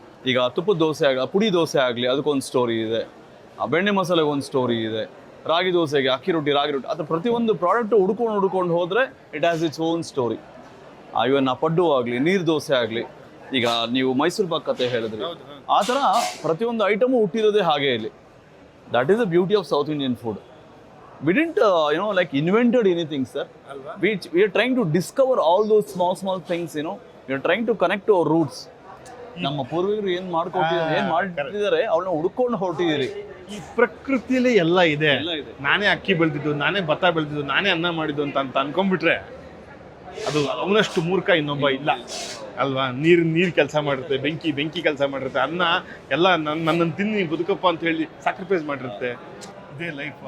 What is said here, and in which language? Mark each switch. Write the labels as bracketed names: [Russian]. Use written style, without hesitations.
[Kannada] ಈಗ ತುಪ್ಪದ ದೋಸೆ ಆಗಲಿ, ಪುಡಿ ದೋಸೆ ಆಗಲಿ, ಅದಕ್ಕೊಂದು ಸ್ಟೋರಿ ಇದೆ. ಆ ಬೆಣ್ಣೆ ಮಸಾಲೆಗೆ ಒಂದು ಸ್ಟೋರಿ ಇದೆ. ರಾಗಿ ದೋಸೆಗೆ ಅಕ್ಕಿ ರೊಟ್ಟಿ, ರಾಗಿ ರೊಟ್ಟಿ, ಅದು ಪ್ರತಿಯೊಂದು ಪ್ರಾಡಕ್ಟ್ ಹುಡ್ಕೊಂಡು ಹೋದರೆ [English] It has its own story. [Kannada] ಇವನ್ ಪಡ್ಡು ಆಗಲಿ, ನೀರು ದೋಸೆ ಆಗಲಿ, ಈಗ ನೀವು ಮೈಸೂರು ಪಾಕ್ ಕತೆ ಹೇಳಿದ್ರಿ, ಆ ಥರ ಪ್ರತಿಯೊಂದು ಐಟಮು ಹುಟ್ಟಿರೋದೇ ಹಾಗೆ ಇಲ್ಲಿ. [English] That is the beauty of south Indian food. We didn't, like invented anything, sir. We are trying to discover all those small things, We are trying to connect to our roots. [Kannada] ನಮ್ಮ ಪೂರ್ವಿಕರು ಏನು ಮಾಡ್ತಿದ್ದಾರೆ ಅವನ್ನ ಹುಡ್ಕೊಂಡು ಹೊರಟಿದ್ದೀರಿ. ಈ ಪ್ರಕೃತಿಯಲ್ಲಿ ಎಲ್ಲ ಇದೆ. ನಾನೇ ಅಕ್ಕಿ ಬೆಳೆದಿದ್ದು, ನಾನೇ ಭತ್ತ ಬೆಳೆದಿದ್ದು, ನಾನೇ ಅನ್ನ ಮಾಡಿದ್ದು ಅಂತ ಅನ್ಕೊಂಡ್ಬಿಟ್ರೆ ಅದು ಅವನಷ್ಟು ಮೂರ್ಖ ಇನ್ನೊಬ್ಬ ಇಲ್ಲ ಅಲ್ವಾ? ನೀರು ಕೆಲಸ ಮಾಡಿರುತ್ತೆ, ಬೆಂಕಿ ಕೆಲಸ ಮಾಡಿರುತ್ತೆ, ಅನ್ನ ಎಲ್ಲ ನನ್ನನ್ನು ತಿನ್ನಿ ಬದುಕಪ್ಪ ಅಂತ ಹೇಳಿ ಸ್ಯಾಕ್ರಿಫೈಸ್ ಮಾಡಿರುತ್ತೆ. ಇದೇ ಲೈಫ್.